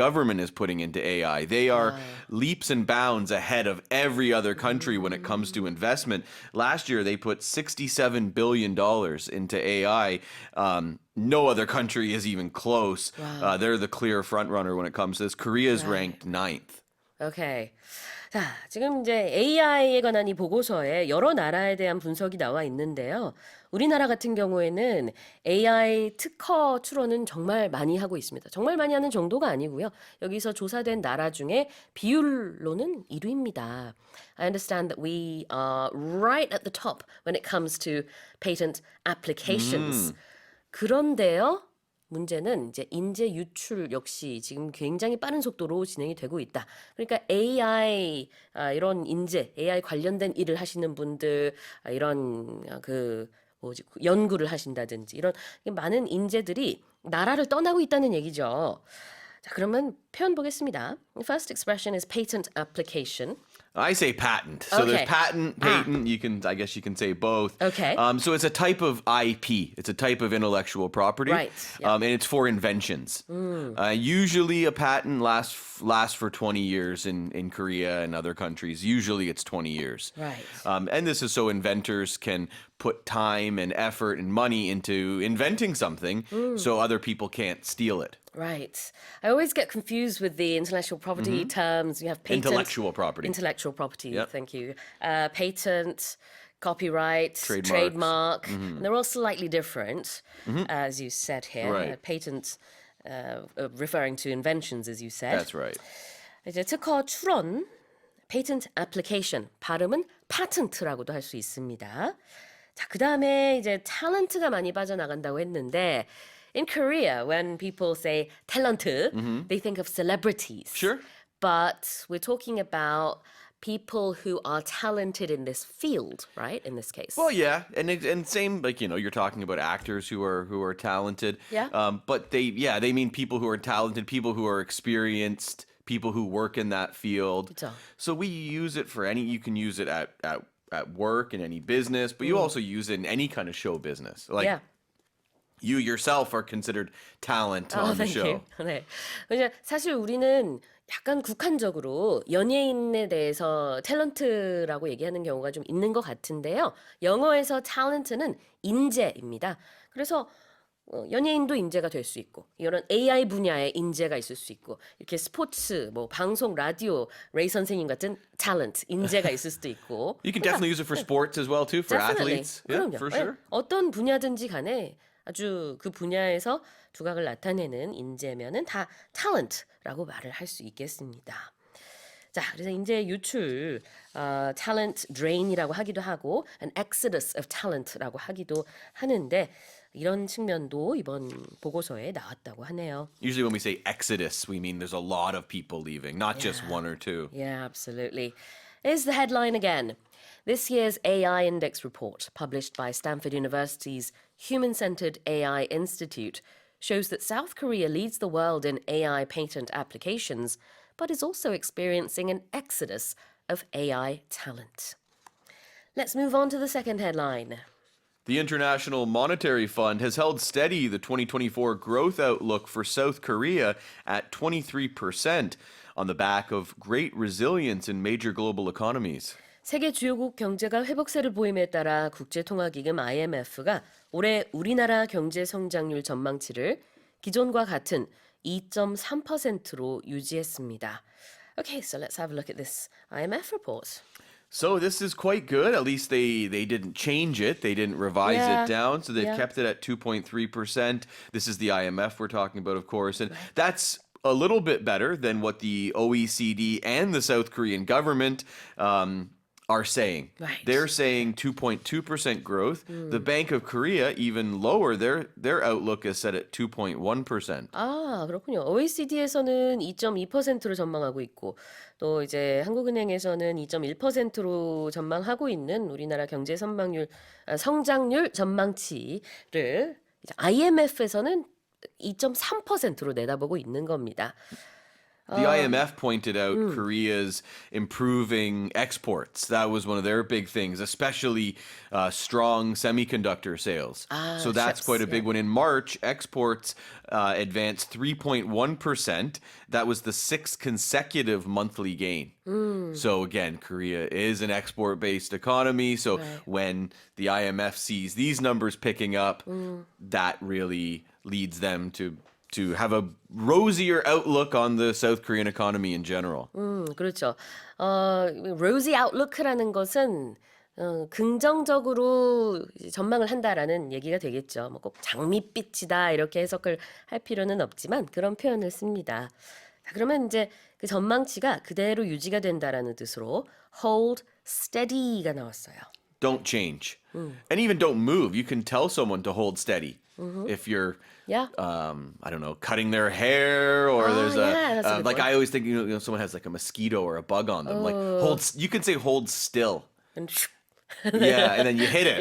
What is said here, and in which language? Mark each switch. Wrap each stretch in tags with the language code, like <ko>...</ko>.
<en>government is putting into AI. They are leaps and bounds ahead of every other country when it comes to investment. Last year, they put $67 billion into AI. No other country is even close. They're the clear front runner when it comes to this. Korea is ranked 9th. Okay.</en> <ko>자, 지금 이제 AI에 관한 이 보고서에 여러 나라에 대한 분석이 나와 있는데요. 우리나라 같은 경우에는 AI 특허 출원은 정말 많이 하고 있습니다. 정말 많이 하는 정도가 아니고요. 여기서 조사된 나라 중에 비율로는 1위입니다.</ko> <en>I understand that we are right at the top when it comes to patent applications.</en> <ko>그런데요. 문제는 이제 인재 유출 역시 지금 굉장히 빠른 속도로 진행이 되고 있다. 그러니까 AI 이런 인재, AI 관련된 일을 하시는 분들 이런 연구를 하신다든지 이런 많은 인재들이 나라를 떠나고 있다는 얘기죠. 자, 그러면 표현 보겠습니다.</ko> <en>The first expression is patent application. I say patent. So Okay. there's patent, patent. I guess you can say both. Okay. So it's a type of IP. It's a type of intellectual property. Right, yeah. And it's for inventions. Usually a patent lasts for 20 years in Korea and other countries. Usually it's 20 years. Right. And this is so inventors can put time and effort and money into inventing something so other people can't steal it. Right. I always get confused with the intellectual property terms. You have patent. Intellectual property. Intellectual property, Yep. thank you. Patent, copyright, Trademarks. trademark. And they're all slightly different, as you said here. Right. Patent referring to inventions, as you said. That's right.</en> <ko>이제 특허 출원, patent application, 발음은 patent라고도 할 수 있습니다. 자, 그 다음에 이제 탤런트가 많이 빠져나간다고 했는데</ko> <en>in Korea, when people say 탤런트, they think of celebrities. Sure. But we're talking about people who are talented in this field, right? In this case. Well, yeah, and same like you're talking about actors who are talented. Yeah. But they mean people who are talented, people who are experienced, people who work in that field.</en> <ko>그쵸.</ko> <en>So we use it for any. You can use it at work in any business, but you also use it in any kind of show business. Like yeah. you yourself are considered talent on the thank show. you.</en> <ko>네. 왜냐 사실 우리는 약간 국한적으로 연예인에 대해서 탤런트라고 얘기하는 경우가 좀 있는 것 같은데요. 영어에서 탤런트는 인재입니다. 그래서 연예인도 인재가 될 수 있고 이런 AI 분야의 인재가 있을 수 있고 이렇게 스포츠, 뭐 방송, 라디오, 레이 선생님 같은 탤런트, 인재가 있을 수도 있고</ko> <en>You can definitely use it for sports as well too, for Definitely. athletes. Yeah,</en> <ko>그럼요.</ko> <en>for</en> <ko>예,</ko> <en>sure.</en> <ko>어떤 분야든지 간에 아주 그 분야에서 두각을 나타내는 인재면은 다 talent라고 말을 할 수 있겠습니다. 자, 그래서 인재 유출, talent drain이라고 하기도 하고,</ko> <en>an exodus of talent</en> <ko>라고 하기도 하는데 이런 측면도 이번 보고서에 나왔다고 하네요.</ko> <en>Usually when we say exodus, we mean there's a lot of people leaving, not just one or two. Yeah, absolutely. Here's the headline again. This year's AI Index report, published by Stanford University's Human-Centered AI Institute, shows that South Korea leads the world in AI patent applications, but is also experiencing an exodus of AI talent. Let's move on to the second headline. The International Monetary Fund has held steady the 2024 growth outlook for South Korea at 23% on the back of great resilience in major global economies.</en> <ko>세계 주요국 경제가 회복세를 보임에 따라 국제통화기금 IMF가 올해 우리나라 경제 성장률 전망치를 기존과 같은 2.3%로 유지했습니다.</ko> <en>Okay, so let's have a look at this IMF report. So this is quite good. At least they didn't change it. They didn't revise Yeah, it down. So they've yeah. kept it at 2.3%. This is the IMF we're talking about, of course. And that's a little bit better than what the OECD and the South Korean government are saying. Right. They're saying 2.2% growth. The Bank of Korea even lower. Their outlook is set at 2.1%.</en> <ko>아, 그렇군요. OECD에서는 2.2%로 전망하고 있고 또 이제 한국은행에서는 2.1%로 전망하고 있는 우리나라 경제 성장률 전망치를 이제 IMF에서는 2.3%로 내다보고 있는 겁니다.</ko> <en>The IMF pointed out Korea's improving exports. That was one of their big things, especially strong semiconductor sales. So that's chips, quite a big one. In March, exports advanced 3.1%. That was the sixth consecutive monthly gain. So again, Korea is an export-based economy. So when the IMF sees these numbers picking up, that really leads them to have a rosier outlook on the South Korean economy in general.</en> <ko>그렇죠. rosy outlook라는 것은 긍정적으로 전망을 한다라는 얘기가 되겠죠. 뭐 꼭 장밋빛이다 이렇게 해석을 할 필요는 없지만 그런 표현을 씁니다. 자, 그러면 이제 그 전망치가 그대로 유지가 된다라는 뜻으로 hold steady가 나왔어요.</ko> <en>Don't change. And even don't move. You can tell someone to hold steady. If you're, Yeah. I don't know, cutting their hair, or there's yeah, that's a good like one. I always think, someone has like a mosquito or a bug on them. Like you can say hold still. And Yeah, and then you hit it,</en>